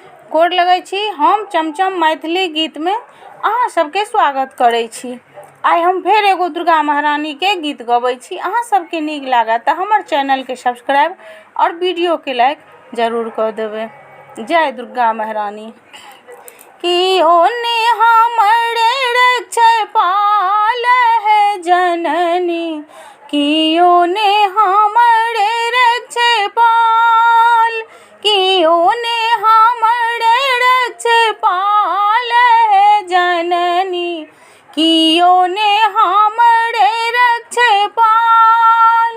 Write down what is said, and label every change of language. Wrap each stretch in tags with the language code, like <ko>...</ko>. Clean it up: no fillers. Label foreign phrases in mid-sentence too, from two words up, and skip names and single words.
<mai>गोर लगै छी। हम चमचम मैथिली गीत में अहाँ सबके स्वागत करै छी। आइ हम फेर एगो दुर्गा महारानी के गीत गबै छी। अहाँ सबके नीक लागत तऽ हमर चैनल के सब्सक्राइब और वीडियो के लाइक जरूर कर देबै। जय दुर्गा महारानी। कि ओने हमरे रक्षे पाल है जननी, कि ओने हमरे रक्षे पाल, कि ओने हमरे रक्षे पाल है जननी, कि ओने हमरे रक्षे पाल।</mai>